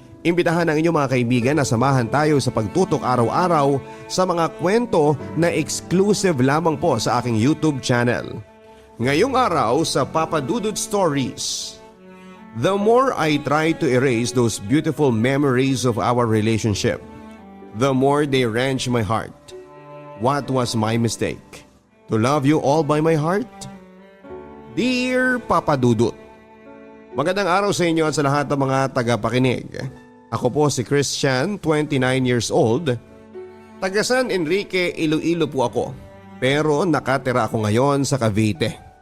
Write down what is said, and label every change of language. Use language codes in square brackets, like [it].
[tl] Imbitahan ang inyong mga kaibigan na samahan tayo sa pagtutok araw-araw sa mga kwento na exclusive lamang po sa aking YouTube channel. Ngayong araw sa Papa Dudut Stories. [en] The more I try to erase those beautiful memories of our relationship, the more they wrench my heart. What was my mistake? To love you all by my heart? [tl] Dear Papa Dudut, magandang araw sa inyo at sa lahat ng mga tagapakinig. Ako po si Christian, 29 years old. Taga San Enrique, Iloilo po ako. Pero nakatira ako ngayon sa Cavite.